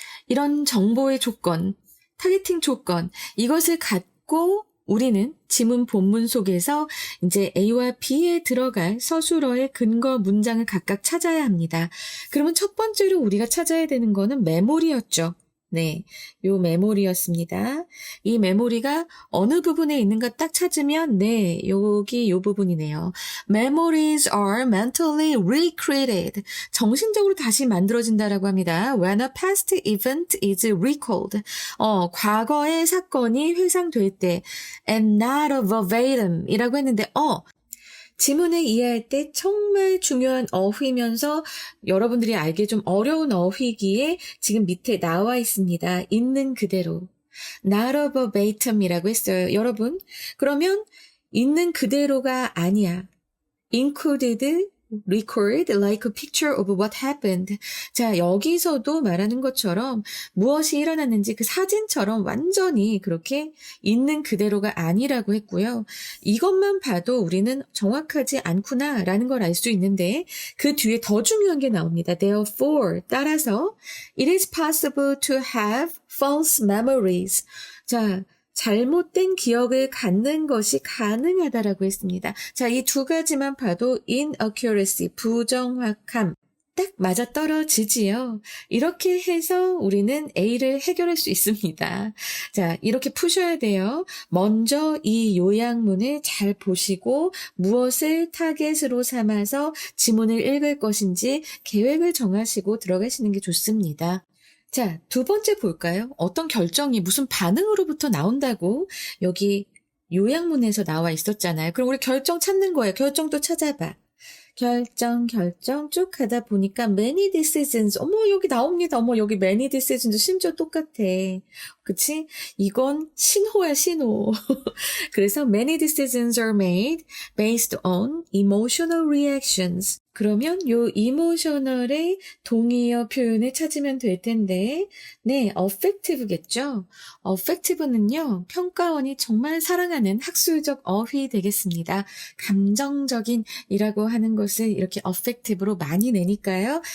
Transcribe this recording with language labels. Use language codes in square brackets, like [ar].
[ko] 이런 정보의 조건, 타겟팅 조건, 이것을 갖고 우리는 지문 본문 속에서 이제 A와 B에 들어갈 서술어의 근거 문장을 각각 찾아야 합니다. 그러면 첫 번째로 우리가 찾아야 되는 거는 메모리였죠. 네, 요 메모리였습니다. 이 메모리가 어느 부분에 있는가 딱 찾으면 네, 여기 요 부분이네요. [en] Memories are mentally recreated. [ko] 정신적으로 다시 만들어진다라고 합니다. [en] When a past event is recalled. [ko] 과거의 사건이 회상될 때 [en] and not a verbatim [ko] 이라고 했는데 지문을 이해할 때 정말 중요한 어휘면서 여러분들이 알기 좀 어려운 어휘기에 지금 밑에 나와 있습니다. 있는 그대로. [en] Not a verbatim [ko] 이라고 했어요. 여러분, 그러면 있는 그대로가 아니야. [en] Included, record like a picture of what happened. [ko] 자, 여기서도 말하는 것처럼 무엇이 일어났는지 그 사진처럼 완전히 그렇게 있는 그대로가 아니라고 했고요. 이것만 봐도 우리는 정확하지 않구나라는 걸 알 수 있는데 그 뒤에 더 중요한 게 나옵니다. [en] Therefore, [ko] 따라서 [en] it is possible to have false memories. [ko] 자, 잘못된 기억을 갖는 것이 가능하다라고 했습니다. 자, 이 2가지만 봐도 inaccuracy, 부정확함, 딱 맞아떨어지지요. 이렇게 해서 우리는 A를 해결할 수 있습니다. 자, 이렇게 푸셔야 돼요. 먼저 이 요약문을 잘 보시고 무엇을 타겟으로 삼아서 지문을 읽을 것인지 계획을 정하시고 들어가시는 게 좋습니다. 자, 2번째 볼까요? 어떤 결정이 무슨 반응으로부터 나온다고 여기 요약문에서 나와 있었잖아요. 그럼 우리 결정 찾는 거예요. 결정도 찾아봐. 결정 쭉 가다 보니까 [en] many decisions. [ko] 어머, 여기 나옵니다. 어머, 여기 many decisions 심지어 똑같아. 그치? 이건 신호야, 신호. 그래서 [en] many decisions are made based on emotional reactions. [ko] 그러면 요 emotional의 동의어 표현을 찾으면 될 텐데, 네, affective겠죠? affective는요, 평가원이 정말 사랑하는 학술적 어휘 되겠습니다. 감정적인 이라고 하는 것을 이렇게 affective로 많이 내니까요.